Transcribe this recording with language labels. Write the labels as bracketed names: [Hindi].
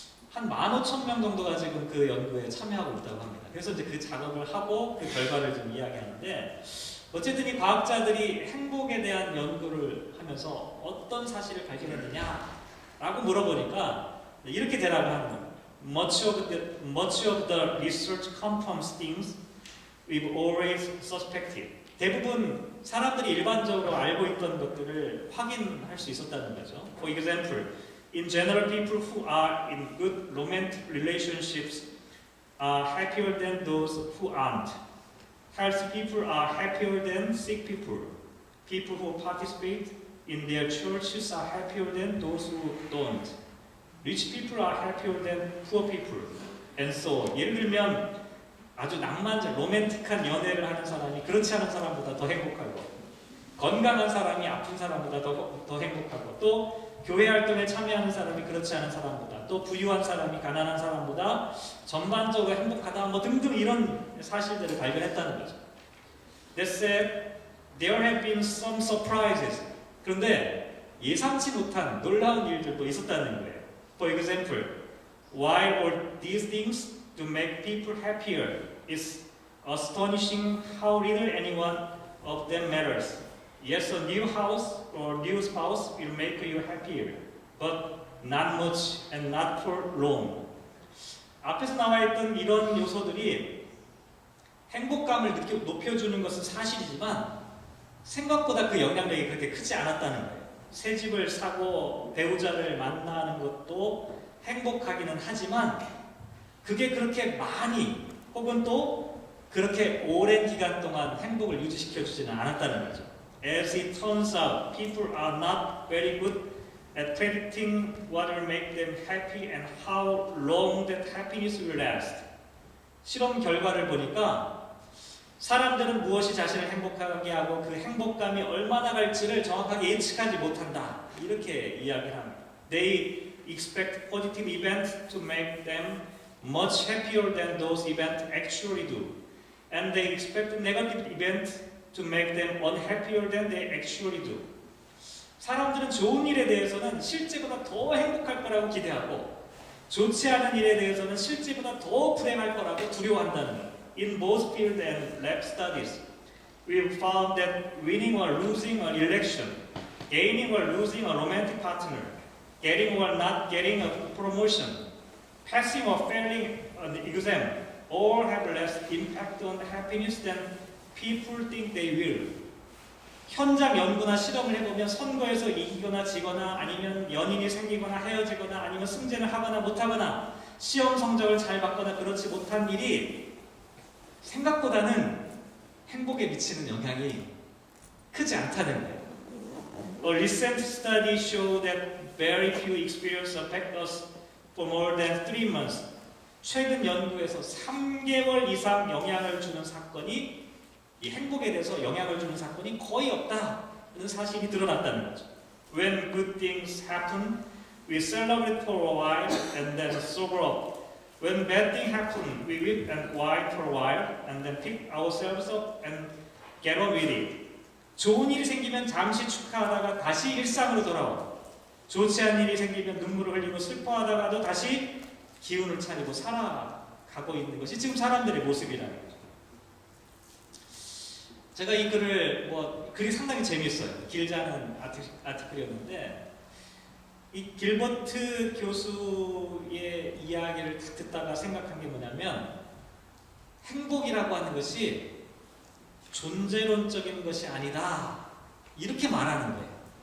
[Korean] 한 15,000명 정도가 지금 그 연구에 참여하고 있다고 합니다. 그래서 이제 그 작업을 하고 그 결과를 좀 이야기하는데, 어쨌든 이 과학자들이 행복에 대한 연구를 하면서 어떤 사실을 발견했느냐라고 물어보니까 이렇게 대답을 합니다. [English] Much of the research confirms things we've always suspected. [Korean] 대부분 사람들이 일반적으로 알고 있던 것들을 확인할 수 있었다는 거죠. [English] For example, in general, people who are in good romantic relationships are happier than those who aren't. Healthy people are happier than sick people. People who participate in their churches are happier than those who don't. Rich people are happier than poor people. And so on. [Korean] 예를 들면 아주 낭만적, 로맨틱한 연애를 하는 사람이 그렇지 않은 사람보다 더 행복하고, 건강한 사람이 아픈 사람보다 더 행복하고, 또 교회 활동에 참여하는 사람이 그렇지 않은 사람보다, 또 부유한 사람이 가난한 사람보다 전반적으로 행복하다, 뭐 등등 이런 사실들을 발견했다는 거죠. [English] That said, there have been some surprises. [Korean] 그런데 예상치 못한 놀라운 일들도 있었다는 거예요. [English] For example, while all these things to make people happier, it's astonishing how little anyone of them matters. Yes, a new house or new spouse will make you happier, but not much and not for long. [Korean] 앞에서 나와 있던 이런 요소들이 행복감을 높여주는 것은 사실이지만 생각보다 그 영향력이 그렇게 크지 않았다는 거예요. 새 집을 사고 배우자를 만나는 것도 행복하기는 하지만 그게 그렇게 많이 혹은 또 그렇게 오랜 기간 동안 행복을 유지시켜 주지는 않았다는 거죠. [English] As it turns out, people are not very good at predicting what will make them happy and how long that happiness will last. [Korean] 실험 결과를 보니까 사람들은 무엇이 자신을 행복하게 하고 그 행복감이 얼마나 갈지를 정확하게 예측하지 못한다. 이렇게 이야기를 합니다. [English] They expect positive events to make them much happier than those events actually do. And they expect negative events to make them unhappier than they actually do. [Korean] 사람들은 좋은 일에 대해서는 실제보다 더 행복할 거라고 기대하고 좋지 않은 일에 대해서는 실제보다 더 불행할 거라고 두려워한다는 거예요. [English] In both field and lab studies, we've found that winning or losing an election, gaining or losing a romantic partner, getting or not getting a promotion, passing or failing an exam, all have less impact on happiness than people think they will. [Korean] 현장 연구나 실험을 해보면 선거에서 이기거나 지거나 아니면 연인이 생기거나 헤어지거나 아니면 승진을 하거나 못하거나 시험 성적을 잘 받거나 그렇지 못한 일이 생각보다는 행복에 미치는 영향이 크지 않다는 거예요. [English] A recent study showed that very few experiences affect us for more than 3 months. [Korean] 최근 연구에서 3개월 이상 영향을 주는 사건이, 이 행복에 대해서 영향을 주는 사건이 거의 없다. 사실이 드러났다는 거죠. [English] When good things happen, we celebrate for a while and then sober up. When bad things happen, we weep and whine for a while and then pick ourselves up and get on with it. [Korean] 좋은 일이 생기면 잠시 축하하다가 다시 일상으로 돌아오고, 좋지 않은 일이 생기면 눈물을 흘리고 슬퍼하다가도 다시 기운을 차리고 살아가고 있는 것이 지금 사람들의 모습이라는 거죠. 제가 이 글을 글이 상당히 재미있어요. 길지 않은 아티클이었는데 이 길버트 교수의 이야기를 듣다가 생각한 게 뭐냐면, 행복이라고 하는 것이 존재론적인 것이 아니다, 이렇게 말하는 거예요.